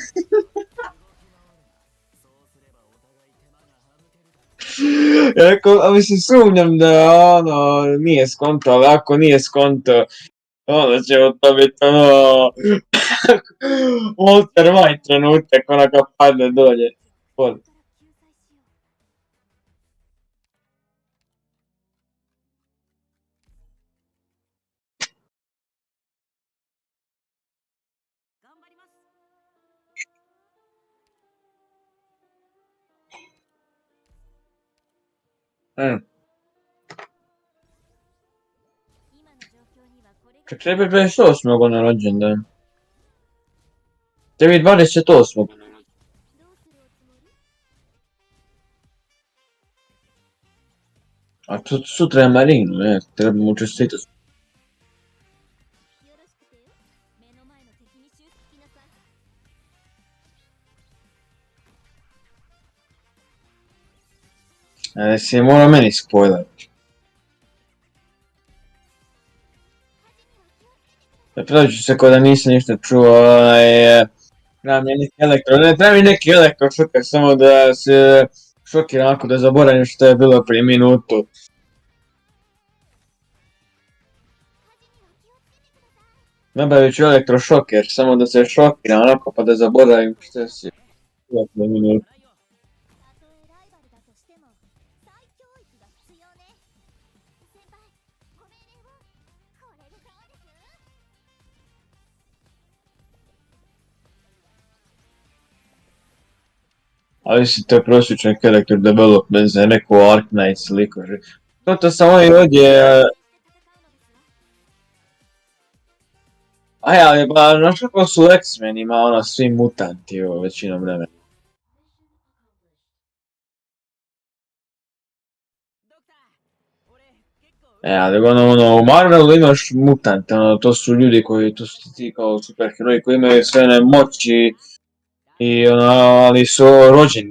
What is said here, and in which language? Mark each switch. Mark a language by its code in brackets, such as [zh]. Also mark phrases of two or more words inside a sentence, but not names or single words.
[ja] そうすればお互い手間が省けるだろう。 [hr] Ako, a mislim, sumnjam da ono, nije skonto, ali ako nije skonto, onda će to biti ono, Walter White trenutak, onako padne dolje. Pod. [ja] 頑張ります。 Mm. 今の状況にはこれが [hr] Čak tebi 28. na rođendan. Tebi 28. [ja] どうするおつもり？ [hr] A sutra je Marinu, treba mu čestitati. [ja] よろしくてよ。目の前の敵に襲撃なさい。 [hr] Si mora meni spoiler. Pravit ću se ko da nisam ništa čuo, treba mi neki elektro, ne, treba mi neki elektrošoker, samo da se šokiram onako da zaboravim što je bilo prije minutu. Nabavit ću elektrošoker, samo da se šokiram onako pa da zaboravim što se bilo prije minutu. [ja] たとえライバルだとしても再教育が必要ね。先輩、ご命令を。これでどうです？ [hr] Ali si to je prosječan [en] character development [hr] za neku Arknights likože. To samo i ovdje... Aj, ali ba, znaš kako su X-menima, ono, svi mutanti, većinom vremena. Ali ono, u Marvelu imaš mutante, ono, to su ljudi koji, to su ti kao superheroji koji imaju sve one moći i ono, ali su rođeni.